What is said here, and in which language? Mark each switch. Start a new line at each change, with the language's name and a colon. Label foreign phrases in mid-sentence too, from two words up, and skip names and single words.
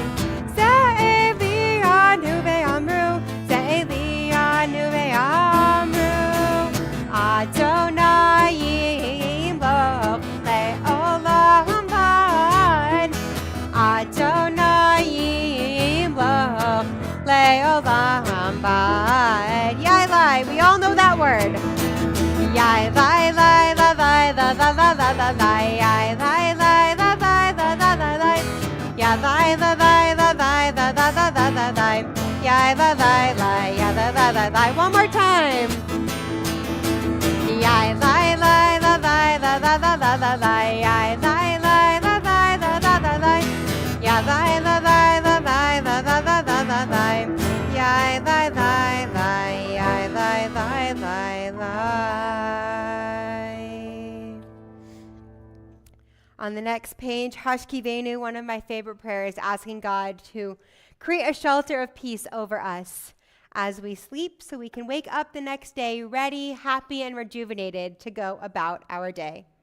Hebrew: סאלי ענו ואמרו, סאלי ענו ואמרו. אדוני ימלוך לעולם ועד. אדוני ימלוך לעולם ועד. Yailai,
English: we all know that word. Yailai, lai, la, la, la, la, la, la, la, la, yailai, lai, la, la, la, la, la, la, yailai, la, la, la, la, la, la, la, la, la, la, yailai, la, la, ya, la, la, la, la. One more time. Yailai, la, la, la, la, la, la, la, la, la, yailai, la, la, la, la, la, la, la, yailai, la, la, la, la, la, la, la, la, la, la, yailai, la, la, yailai, la, la, la. On the next page, Hashkivenu, one of my favorite prayers, asking God to create a shelter of peace over us as we sleep so we can wake up the next day ready, happy, and rejuvenated to go about our day.